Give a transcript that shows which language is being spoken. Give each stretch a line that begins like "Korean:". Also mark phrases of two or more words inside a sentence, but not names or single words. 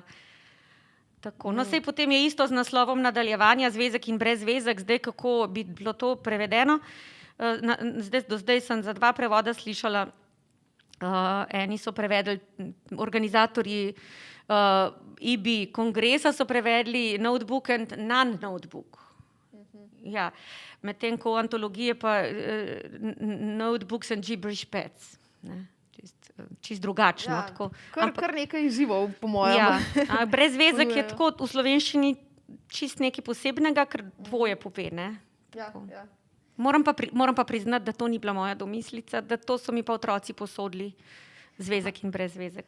Slovenian: Tako, no, sej potem je isto z naslovom nadaljevanja Zvezek in brezvezek, zdaj kako bi bilo to prevedeno. Do zdaj sem za 2 prevoda slišala. Eni so prevedli, organizatorji IBI kongresa so prevedli
English: notebook and non-notebook.
Slovenian: Ja, medtem ko antologije pa
English: notebooks and gibberish pets.
Slovenian: Čist drugačno. Ja, tako. Kar nekaj izzivov, po mojem. Ja, brezvezek je tako v slovenščini čist nekaj posebnega, ker dvoje pove, ne? Ja. Moram pa priznati, da to ni bila moja domislica, da to so mi pa otroci posodili, zvezek in brezvezek.